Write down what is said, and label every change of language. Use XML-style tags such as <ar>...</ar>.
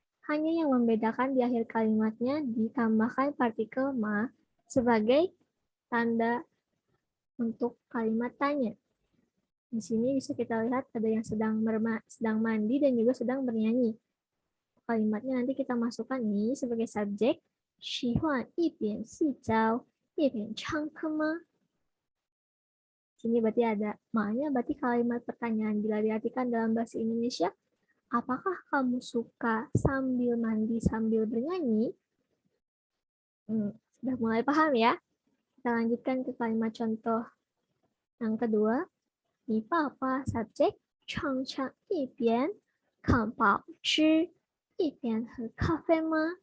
<id>Hanya yang membedakan di akhir kalimatnya ditambahkan partikel ma sebagai tanda untuk kalimat tanya. Di sini bisa kita lihat ada yang sedang mandi dan juga sedang bernyanyi. Kalimatnya nanti kita masukkan ini sebagai subjek.</id> <zh>喜欢一边洗澡一边唱歌吗?</zh> <id>Sini berarti ada maknya, berarti kalimat pertanyaan bila diartikan dalam bahasa Indonesia, apakah kamu suka sambil mandi sambil bernyanyi? Sudah mulai paham ya? Kita lanjutkan ke kalimat contoh yang kedua.</id> <zh>你爸爸 subjek 常常一边看报纸一边喝咖啡吗?</zh>